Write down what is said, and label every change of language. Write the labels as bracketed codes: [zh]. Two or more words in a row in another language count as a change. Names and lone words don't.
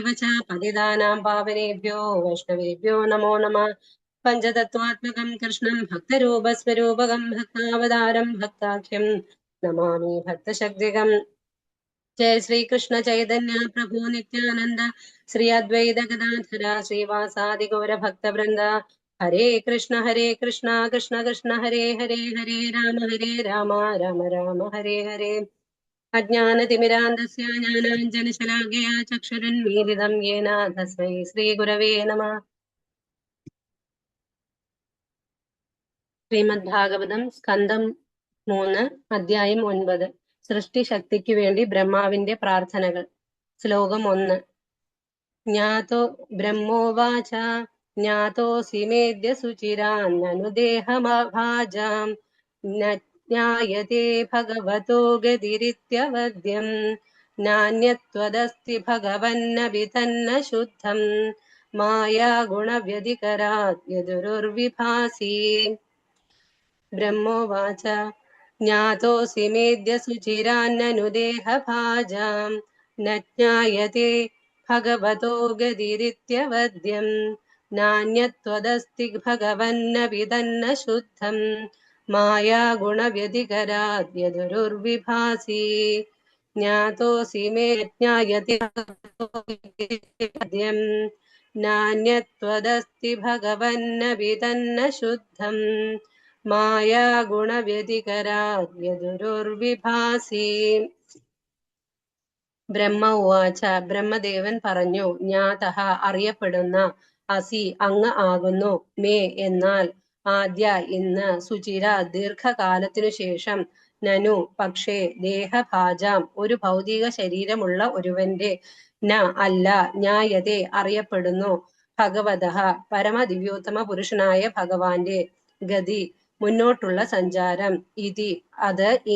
[sa] च पतितानां पावनेभ्यो वैष्णवेभ्यो नमो नमः पञ्चतत्त्वात्मकं कृष्णं भक्तरूपस्वरूपकं भक्तावतारं भक्ताख्यं नमामि भक्तशक्तिकम् जय श्री कृष्ण चैतन्य प्रभु नित्यानंद श्री अद्वैत गदाधर श्रीवासादि गौर भक्त वृंद हरे कृष्ण कृष्ण कृष्ण हरे हरे हरे राम राम राम हरे हरे अज्ञानतिमिरान्धस्य ज्ञानाञ्जनशलाघया चक्षुरुन्मीलितं येन तस्मै श्रीगुरवे नमः [ml] ശ്രീമദ്ഭാഗവതം സ്കന്ധം 3 അധ്യായം 9 സൃഷ്ടിശക്തിക്കു വേണ്ടി ബ്രഹ്മാവിന്റെ പ്രാർത്ഥനകൾ. ശ്ലോകം 1. [sa] ജ്ഞാതോ ബ്രഹ്മോവാച ജ്ഞാതോസി മേദ്യ സുചിരാന്നനുദേഹഭാജാം ന ജ്ഞായതേ ഭഗവതോ ഗതിരിത്യവദ്യം നാന്യത്വദസ്തി ഭഗവന്നപി തന്ന ശുദ്ധം മായാ ഗുണവ്യതികരാത് യദുരുർവിഭാസി. ब्रह्मोवाच ज्ञातोऽसि मेद्य सुचिरान्ननुदेहभाजां न ज्ञायते भगवतो गतिरित्यवद्यं नान्यत्वदस्ति भगवन्नपि तन्न शुद्धं माया गुणव्यतिकरात् यदुरुर्विभासि. ज्ञातोऽसि मे ज्ञायते नान्यत्वदस्ति भगवन्नपि तन्न शुद्धं മായാ ഗുണവ്യതികരാദ്യദുരുർവിഭാസി. [ml] ബ്രഹ്മ ഉവാച ബ്രഹ്മദേവൻ പറഞ്ഞു, ജ്ഞാതഃ അറിയപ്പെടുന്ന, അസി അങ്ങ് ആകുന്നു, മേ എന്നാൽ, ആദ്യ ഇന്ന്, സുചിര ദീർഘകാലത്തിനു ശേഷം, നനു പക്ഷേ, ദേഹഭാജാം ഒരു ഭൗതിക ശരീരമുള്ള ഒരുവന്റെ, ന അല്ല, ജ്ഞായതേ അറിയപ്പെടുന്നു, ഭഗവതഃ പരമദിവ്യോത്തമ പുരുഷനായ ഭഗവാന്റെ, ഗതി മുന്നോട്ടുള്ള സഞ്ചാരം, ഇതി അത്,